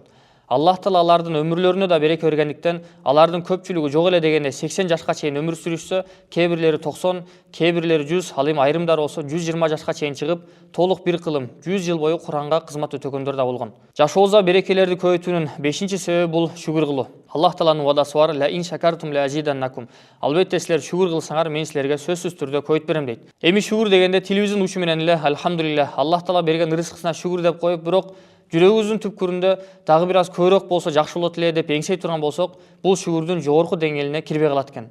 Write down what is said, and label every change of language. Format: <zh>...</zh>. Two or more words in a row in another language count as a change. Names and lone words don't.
<ky>Аллах Таала алардын өмүрлөрүнө да береке бергендиктен, алардын көпчүлүгү жок эле дегенде 80 жашка чейин өмүр сүрүшсө, кээ бирлери 90, кээ бирлери 100, ал эми айрымдары болсо 120 жашка чейин чыгып, толук бир кылым 100 жыл бою Куранга кызмат өтөгөндөр да болгон. Жашообузда берекелерди көбөйтүүнүн 5-чи себеби бул шүгүр кылуу. Аллах Тааланын вадасы бар:</ky> <ar>"لئن شكرتم لأزيدنكم".</ar> <ky>Албетте силер шүгүр кылсаңар, мен силерге сөзсүз түрдө көбөйт берем дейт. Эми шүгүр дегенде тилибиздин учу менен эле альхамдулиллах, Аллах Таала берген рызкысына шүгүр деп коюп, бирок жүрөгүбүздүн түпкүрүндө дагы бир аз көбүрөөк болсо жакшы болот эле деп эңсей турган болсок, бул шүгүрдүн жогорку деңгээлине кирбей калат экен.</ky>